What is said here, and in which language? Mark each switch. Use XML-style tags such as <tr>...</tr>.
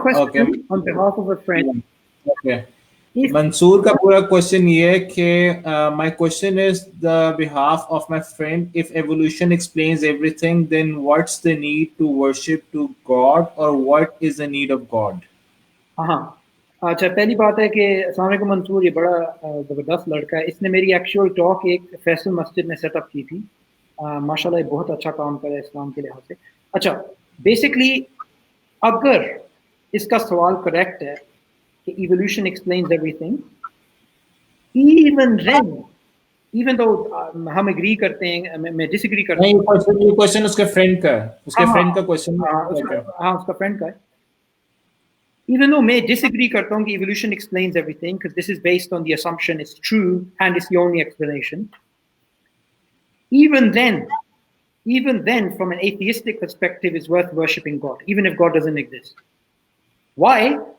<en>question on behalf of a friend Okay. is,</en> <hi>Mansoor का पूरा question ये है कि</hi> <en>my question is the behalf of my friend, if evolution explains everything, then what's the need to worship to God, or what is the need of God?</en> <hi>हाँ, अच्छा, पहली बात है कि अस्सलाम वालेकुम मंसूर, ये बड़ा ज़बरदस्त लड़का है. इसने मेरी एक्चुअल टॉक एक फैसल मस्जिद में सेटअप की थी. माशाल्लाह ये बहुत अच्छा काम करे इस्लाम के लिहाज से. अच्छा, बेसिकली अगर इसका सवाल करेक्ट है कि</hi> <en>evolution explains everything,</en> <hi>even though हम एग्री करते हैं, मैं डिसएग्री करता नहीं, हूँ. ये क्वेश्चन उसके फ्रेंड का है, उसके हाँ फ्रेंड का क्वेश्चन हाँ, है. उसका फ्रेंड का है.</hi> <en>Even though</en> <hi>मैं disagree करता हूँ कि</hi> <en>evolution explains everything, because this is based on the assumption it's true and it's the only explanation. Even then, from an atheistic perspective, it's worth worshipping God, even if God doesn't exist. Why?</en>